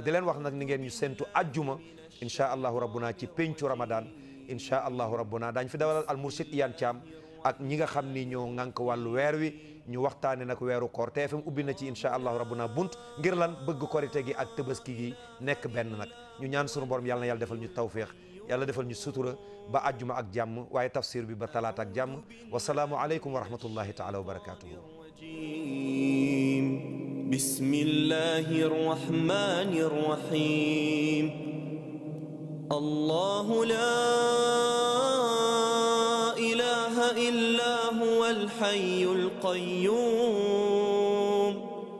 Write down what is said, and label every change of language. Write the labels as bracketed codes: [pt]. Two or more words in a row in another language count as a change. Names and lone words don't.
[wo] di leen wax nag ni ngeen ñu séntu ajjuma [ar] إن شاء الله ربنا [wo] ci pencu Ramadan [ar] إن شاء الله ربنا [wo] daañ fi dawalal al Mourchid Iyane Thiam ak ñi nga xam ni ñoo ŋànk wàllu weer wi, ñu waxtaane nag weeru koor. TFM ubbi na ci [ar] إن شاء الله ربنا [wo] bunt ngir lan bëgg korite gi ak tëbaski gi nekk benn nag. ñu ñaan sunu borom yàlla na yàlla defal ñu tawféex, yàlla defal ñu sutura ba àjjuma ak jàmm, waaye tafsir bi ba talaata ak jàmm. [ar] والسلام عليكم ورحمة الله تعالى وبركاته. بسم الله الرحمن الرحيم الله لا إله إلا هو الحي القيوم